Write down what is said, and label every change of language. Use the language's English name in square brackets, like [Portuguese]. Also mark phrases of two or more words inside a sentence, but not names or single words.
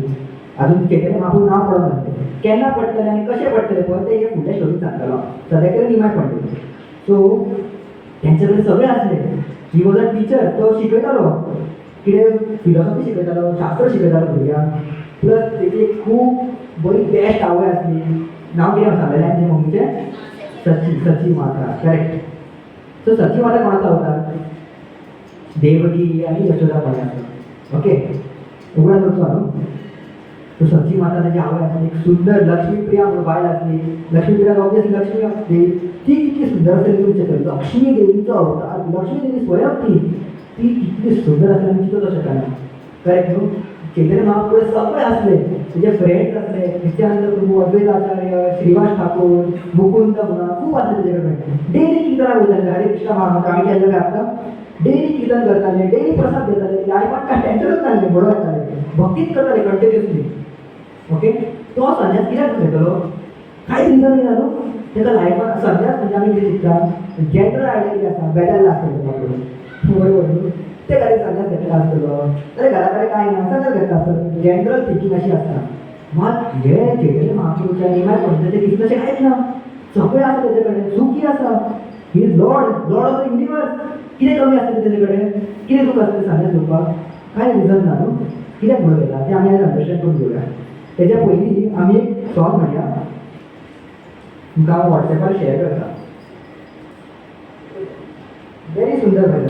[Konkani] अजून चैतन्य महाप्रभू नांव पडोंक नासलें. केन्ना पडटलें आनी कशें पडटलें पळय तें हे फुडल्या स्टोरीन सांगतलो. सद्या केलें निमाय पंडित. सो तेंचे कडेन सगळें आसलें. [English] He was a teacher. [Konkani] तो शिकयतालो, कितें फिलॉसॉफी शिकयतालो, शास्त्र शिकयतालो भुरग्यांक. प्लस तेची खूब बरी बेस्ट आवय आसली. नांव कितें सांगलेलें आनी मम्मीचें, सची. सची माता. करेक्ट. सो सची माता कोणाचो अवतार, देवकी आणि यशोदा माता. ओके. उगडास करचो न्हू. सो सची माता तेजी आवय आसली. एक सुंदर लक्ष्मीप्रिया म्हणून बायल आसली. लक्ष्मीप्रिया ऑब्वियसली लक्ष्मी आसली. ती कितली सुंदर आसली तुमचे कडेन, लक्ष्मी देवीचो अवतार. लक्ष्मी देवी स्वयं ती कितली सुंदर आसली आनी चिंतूंक शकना. [Marathi] करेक्ट न्हू. चैतन्य महाप्रभू सगळे असले, तुझे फ्रेंड्स असले, नित्यानंद प्रभू, अद्वैत आचार्य, श्रीवास ठाकूर, मुकुंद म्हणा खूप असले त्याच्याकडे. [Konkani] डेली कीर्तनाक वयताले. हरे कृष्ण महामंत्र आमी केल्लो काय आता, डेली कीर्तन करताले, डेली प्रसाद घेताले. लायफान काय टेन्शनच नासलें, बरो येताले, भक्तीच करताले कंटिन्युअसली. ओके. तो संन्यास कित्याक घेतलो, कांय रिजन ना न्हू. ताका लायफान संन्यास म्हणजे आमी कितें शिकता, [English] general idea [Konkani] कितें आसा, बेजारला आसतलो बरोबर न्हू. ते खातीर संन्यास घेतला आसतलो. जाल्यार घरा कडेन कांय ना, संन्यास घेतला आसतलो. [English] general thinking [Konkani] अशी आसता. मात हे चैतन्य महाप्रभूच्या निमाय पंडिताचे कितें तशें कांयच ना. सगळें आसा तेजे कडेन, सुखी आसा. [English] He is Lord of the universe. [Konkani] कितें कमी आसता तेजे कडेन, कितें दूख आसता संन्यास घेवपाक, कांय रिजन ना न्हू. कित्याक म्हणून घेता तें आमी आयज अंडरस्टँड करून घेवया. तेच्या पयलीं आमी एक सॉंग म्हणया, तुमकां हांव वॉट्सॅपार शेअर करता. व्हेरी सुंदर भजन.